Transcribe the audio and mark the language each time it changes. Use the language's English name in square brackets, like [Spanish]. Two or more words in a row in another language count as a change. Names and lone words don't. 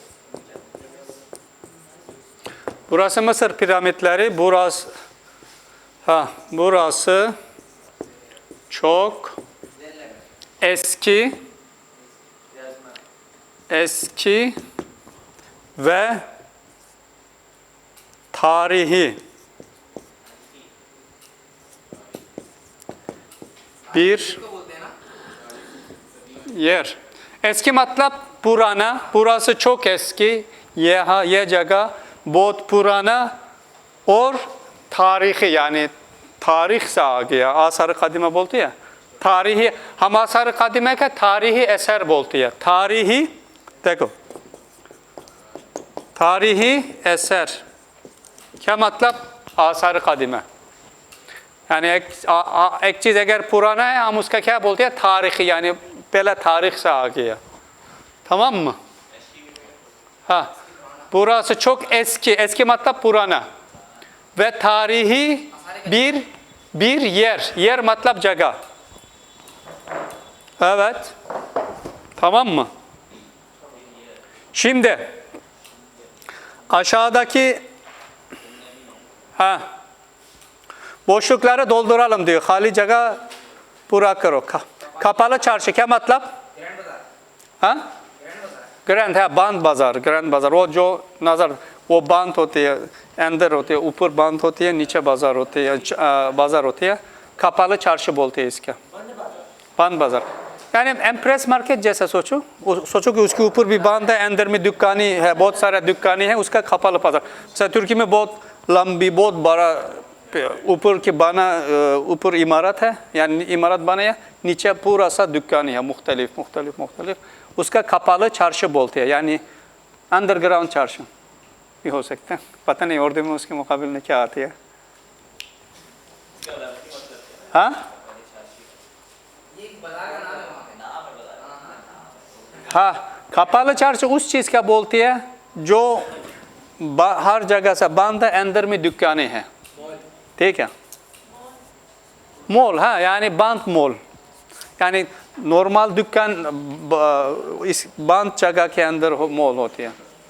[Turkish] burası Mısır piramitleri burası Burası çok eski ve tarihi bir [Urdu] تو بولتے ہیں نا [Turkish] yer. Eski [Urdu] مطلب پرانا, [Turkish] burası çok eski, [Urdu] یہ جگہ بہت پرانا اور تاریخی یعنی تاریخ سے آ گیا. آثار قدیمہ بولتے ہیں تاریخی، ہم آثار قدیمہ کا تاریخی eser بولتے ہیں. تاریخی دیکھو تاریخی eser کیا مطلب آثار قدیمہ یعنی ایک چیز اگر پرانا ہے ہم اس کا کیا بولتے ہیں تاریخی یعنی پہلا تاریخ سے آ گیا. [Turkish] Tamam mı? Burası çok eski. [Urdu] Eski مطلب پرانا. [Turkish] Ve tarihi bir yer. [Urdu] Yer مطلب جگہ. [Turkish] Evet. Tamam mı? Şimdi aşağıdaki boşlukları dolduralım diyor. [Urdu] Hali جگہ پورا کرو. [Turkish] Kapalı çarşı [Urdu] کیا مطلب? گرینڈ بازار ہاں گرینڈ بازار گرینڈ ہے باندھ بازار وہ جو نظر وہ باندھ ہوتی ہے اندر ہوتی ہے اوپر باندھ ہوتی ہے نیچے بازار ہوتی ہے [Turkish] kapalı çarşı [Urdu] بولتے ہیں اس کا باندھ بازار یعنی ایمپریس مارکیٹ جیسا سوچو کہ اس کے اوپر بھی باندھ ہے اندر میں دکانی ہے بہت سارا دکانی ہے اس کا kapalı بازار جیسے ترکی میں بہت لمبی بہت بڑا اوپر کی بنا اوپر عمارت ہے یعنی عمارت بنایا نیچے پورا سا دکانی ہے مختلف اس کا [Turkish] kapalı çarşı [Urdu] بولتے ہیں یعنی انڈرگراؤنڈ çarşı بھی ہو سکتا ہے پتا نہیں اردو میں اس کے مقابلے میں کیا آتی ہے ہاں یہ ایک بازار کا نام ہے وہاں پے نام ہے بتا ہاں [Turkish] kapalı çarşı [Urdu] اس چیز کا بولتی ہے جو ہر جگہ سے بند ہے اندر میں دکانیں ہیں ٹھیک ہے مال ہاں یعنی بند مال یعنی نارمل دکان اس بند جگہ کے اندر مال ہوتی ہے